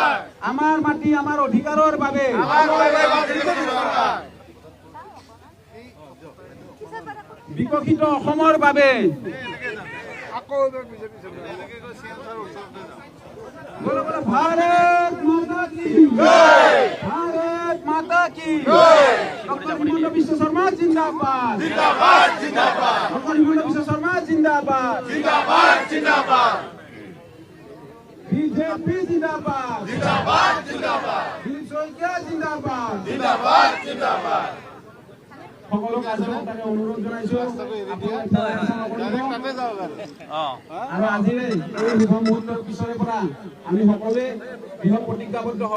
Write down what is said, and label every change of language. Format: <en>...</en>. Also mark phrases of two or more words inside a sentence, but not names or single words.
<as>আমাৰ মাটি আমাৰ অধিকাৰৰ বাবে বিকশিত অসমৰ বাবে আকৌ বিজেপি চৰকাৰ</as> <hi>बोलो बोलो भारत माता की जय भारत भारत माता की डॉक्टर हिमंत बिस्वा शर्मा ज़िंदाबाद डॉक्टर हिमंत बिस्वा शर्मा ज़िंदाबाद बीजेपी ज़िंदाबाद दिलीप शइकीया ज़िंदाबाद</hi> <as>সকলো কাৰ্যকৰ্তাকে অনুৰোধ জনাইছো আৰু আজিৰে এই শুভ মুহূৰ্তৰ পিছৰে পৰা আমি সকলোৱে বৃহৎ প্ৰতিজ্ঞাবদ্ধ হ'ব</as>